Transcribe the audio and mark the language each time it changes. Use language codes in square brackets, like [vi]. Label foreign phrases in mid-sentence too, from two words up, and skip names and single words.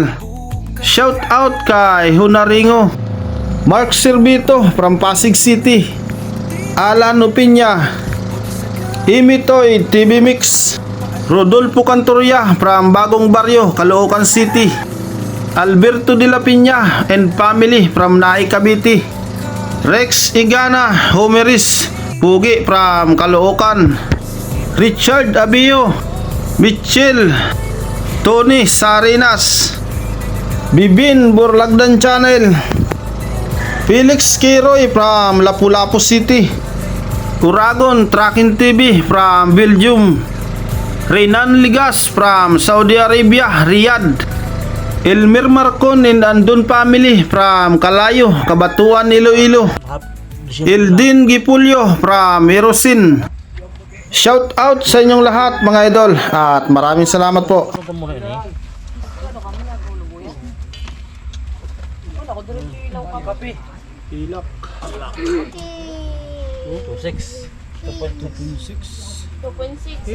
[en] Shout out [tl] kay Hunaringo, Mark Servito from Pasig City, Alan Opinya, Imitoy TV Mix, Rodolfo Cantoria from Bagong Barrio, Caloocan City, Alberto de la Piña [en] and family [tl] from Naay, Cavite, Rex Igana Homeris Pugi from Caloocan, Richard Abio, Mitchell, Tony Sarinas, Bibin Burlagdan Channel, Felix Kiroy from Lapu-Lapu City, Uragon Tracking TV from Belgium, Renan Ligas from Saudi Arabia, Riyadh, Elmer Marcon and Andon family from Kalayo, Kabatuan, Iloilo, Eldin Gipulyo from Erosin. [en] Shout out [tl] sa inyong lahat mga idol at maraming salamat po. Ilak. 2.6. 2.6.